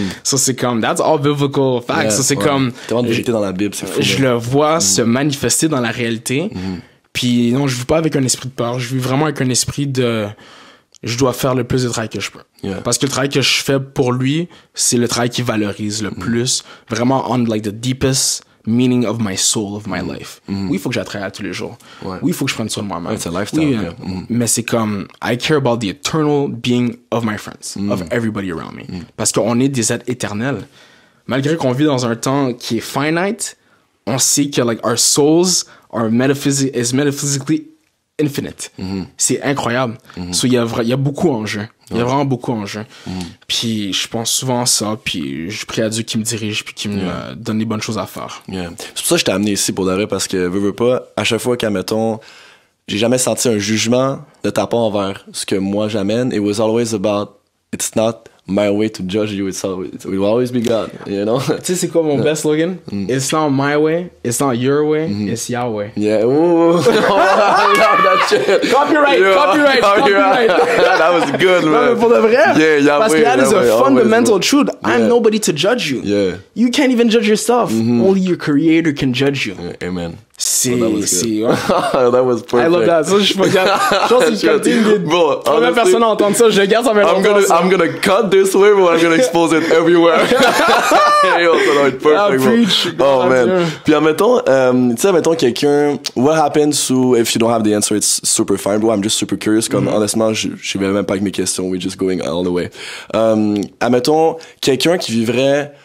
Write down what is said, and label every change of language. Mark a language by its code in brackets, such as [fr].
[en] So [fr] c'est comme, [en] that's all biblical facts. Yeah, so c'est comme... [fr] Tellement de vérité dans la Bible, c'est fou. Je le vois se manifester dans la réalité. Puis non, je vis pas avec un esprit de peur. Je vis vraiment avec un esprit de... Je dois faire le plus de travail que je peux. [en] Yeah. [fr] Parce que le travail que je fais pour lui, c'est le travail qui valorise le plus. [en] Vraiment on like the deepest meaning of my soul, of my life. [fr] Oui, il faut que j'attraille tous les jours. Ouais. Oui, il faut que je prenne soin de moi-même. [en] It's a lifestyle. [fr] Oui, mais c'est comme, [en] I care about the eternal being of my friends, of everybody around me. [fr] Parce qu'on est des êtres éternels. Malgré qu'on vit dans un temps qui est finite, on sait que like [en] our souls are metaphysically infinite. [fr] C'est incroyable. So, il y a beaucoup en jeu. Il y a vraiment beaucoup en jeu. Puis je pense souvent à ça, puis je prie à Dieu qui me dirige, puis qui me donne les bonnes choses à faire. [en] Yeah. [fr] C'est pour ça que je t'ai amené ici pour de vrai, parce que veux pas, à chaque fois qu'admettons, j'ai jamais senti un jugement de ta part envers ce que moi j'amène. [en] It was always about, it's not my way to judge you, it will always be God, you know? [fr] Tu sais c'est quoi mon best slogan? [en] It's not my way, it's not your way, it's Yahweh. Yeah, ooh. That shit. Copyright. That was good, man. [fr] Non, mais pour de vrai. [en] Yeah, Yahweh. Parce que that is a fundamental truth. I'm nobody to judge you. Yeah. You can't even judge yourself. Only your creator can judge you. Yeah, amen. [fr] C'est... [en] That was perfect. I love that. [fr] Ça, je pense que je suis [en] Bro, [fr] première personne à entendre ça. Je le garde, ça va être [en] I'm gonna cut this way, but I'm gonna expose it everywhere. Yo, [fr] ça doit être perfect, [en] bro. Oh, man. [fr] Puis, admettons, tu sais, admettons quelqu'un, [en] what happens to, if you don't have the answer, it's super fine, bro. I'm just super curious. [fr] Comme, honnêtement, je vais même pas avec mes questions. [en] We're just going all the way. [fr] Admettons, quelqu'un qui vivrait,